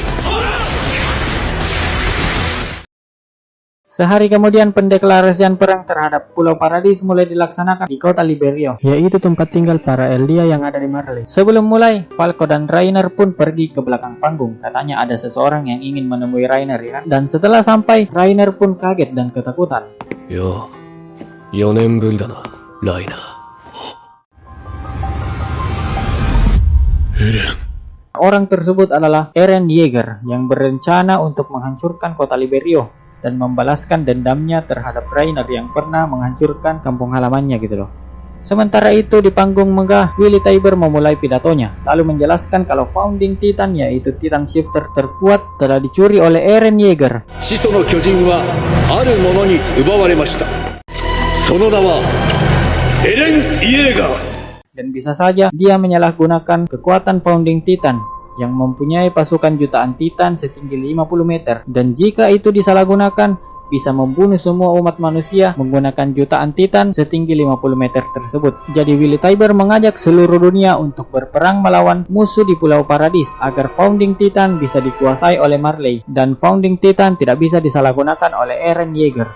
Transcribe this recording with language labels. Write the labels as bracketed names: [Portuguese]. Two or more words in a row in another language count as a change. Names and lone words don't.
[Indonesian] Sehari kemudian pendeklarasian perang terhadap Pulau Paradis mulai dilaksanakan di kota Liberio, yaitu tempat tinggal para Eldia yang ada di Marley. Sebelum mulai, Falco dan Rainer pun pergi ke belakang panggung. Katanya ada seseorang yang ingin menemui Rainer ya. Dan setelah sampai, Rainer pun kaget dan ketakutan. [Japanese] Yo, 4年ぶりだな, Rainer. Eren. [Indonesian] Orang tersebut adalah Eren Yeager yang berencana untuk menghancurkan kota Liberio dan membalaskan dendamnya terhadap Rainer yang pernah menghancurkan kampung halamannya gitu loh. Sementara itu di panggung megah, Willy Tybur memulai pidatonya, lalu menjelaskan kalau Founding Titan yaitu Titan Shifter terkuat telah dicuri oleh Eren Yeager. [Japanese] 始祖の巨人はある者に奪われました。その名はエレン・イエーガー。 [Indonesian] Dan bisa saja dia menyalahgunakan kekuatan Founding Titan yang mempunyai pasukan jutaan Titan setinggi 50 meter, dan jika itu disalahgunakan bisa membunuh semua umat manusia menggunakan jutaan Titan setinggi 50 meter tersebut. Jadi Willy Tybur mengajak seluruh dunia untuk berperang melawan musuh di Pulau Paradis agar Founding Titan bisa dikuasai oleh Marley dan Founding Titan tidak bisa disalahgunakan oleh Eren Yeager.